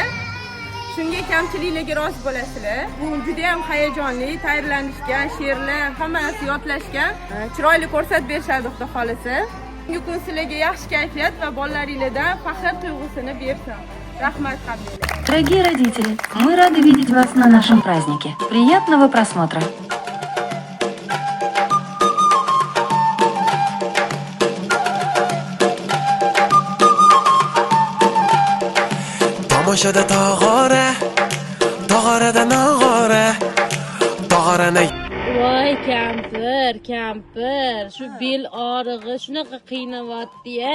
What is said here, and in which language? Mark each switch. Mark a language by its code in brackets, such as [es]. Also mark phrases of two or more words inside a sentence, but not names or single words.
[uz] Shunga kamchiliklarga rozi bo'lasizlar. Bu juda ham hayajonli, tayyorlanishgan, she'rlar hammasi yodlashgan. Chiroyli ko'rsatib berishadi xudo xolisa. Bugungi kun sizlarga yaxshi kayfiyat va bolalaringizdan faxr tuyg'usini bersin. Rahmat hammalar. [ru] Дорогие родители, мы рады видеть вас на нашем празднике. Приятного просмотра! [uz] Tomoshada tog'orada nog'ora, tog'orani. Voy kampir, shu bel og'rig'i shunaqa qiynayapti-ya.